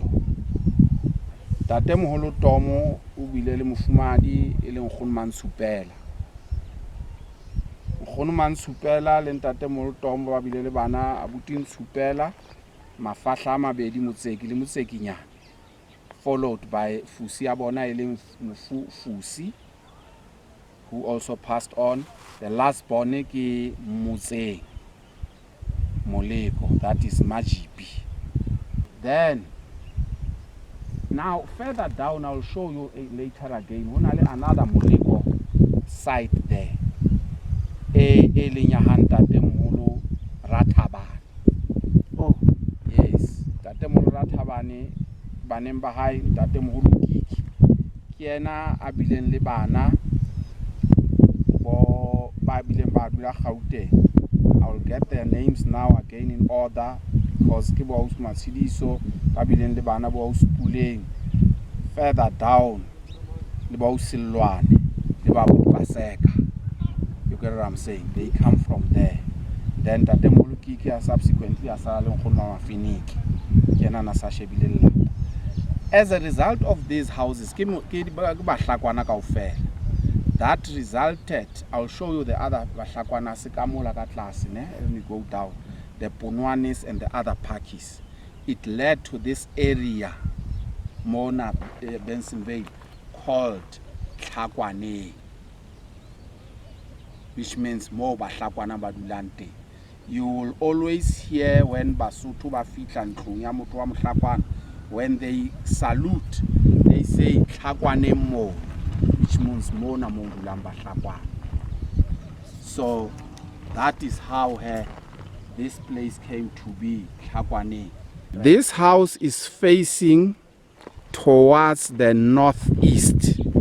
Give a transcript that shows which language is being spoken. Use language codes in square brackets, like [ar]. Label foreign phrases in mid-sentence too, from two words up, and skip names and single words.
[st] Ntate moholo Tom o bile le mofumadi e le nkgono Mansupela. Nkgono Mansupela le ntate moholo Tom ba bile le bana abuti Nsupela mafahla a mabedi Motseki le Motsekinyana, [en] followed by [st] Fusi ya bona e leng Fusi, [en] who also passed on. The last born ke Motseng Moleko, that is Majipi. Then now further down I'll show you later again another Moleko site there. [st] E leng ya Ntate Moholo Rathabane. Oh yes, Ntate Moholo Rathabane baneng ba hae Ntate Moholo Kiki ke yena a bileng le bana bo ba bileng ba dula Gauteng. [en] I will get their names now again in order because [st] ke bo Matshidiso ba bileng le bana bo Puleng. [en] Further down [st] le ba Silwane le ba Paseka. [en] You get what I'm saying? They come from there. [st] Then Tate Moholo Kiki subsequently asala le nkgono wa Mafiniki kena na sa shebile lelapa. [en] As a result of these houses, that resulted, I'll show you the other Bahlakwana Sikamola [st] ka tlase, ne? [en] Let me go down. The Punwanis and the other Pakis. It led to this area, Mona Bensonvale, called Tlhakoaneng, which means more Bahlakwana Badulante. You will always hear when [st] Basotho ba fitla ntlong ya motho wa Mohlakwana, [en] when they salute, they say Tlhakoaneng mo, which means Mona Mondulang Bahlakwana. So that is how this place came to be, Tlhakoaneng. This house is facing towards the northeast.